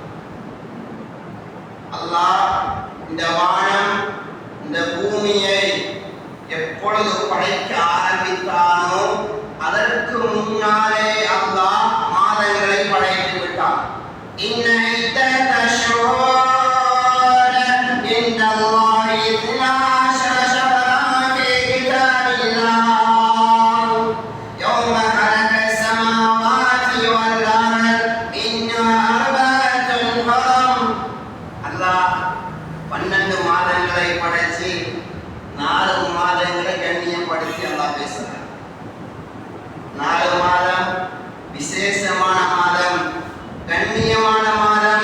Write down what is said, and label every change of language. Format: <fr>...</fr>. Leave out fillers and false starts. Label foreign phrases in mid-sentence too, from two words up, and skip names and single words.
<ta>அல்லாஹ் இந்த வானம் இந்த பூமியை எப்பொழுது படைக்க ஆரம்பித்தானோ அதற்கு முன்னாலே அல்லாஹ் மாதங்களை படைத்து விட்டான்.</ta> <ar>إن عدة الشهور عند الله 12 شهرا في كتاب الله يوم خلق السماوات والأرض منها 4 ஹுரம்.</ar> <ta>அல்லாஹ் 12 மாதங்களை படைச்சு 4 மாதங்களை கண்ணியப்படுத்தி அல்லாஹ் பேசுறார். 4 மாதம் விசேஷமான மாதம், கண்ணியமான மாதம்.</ta>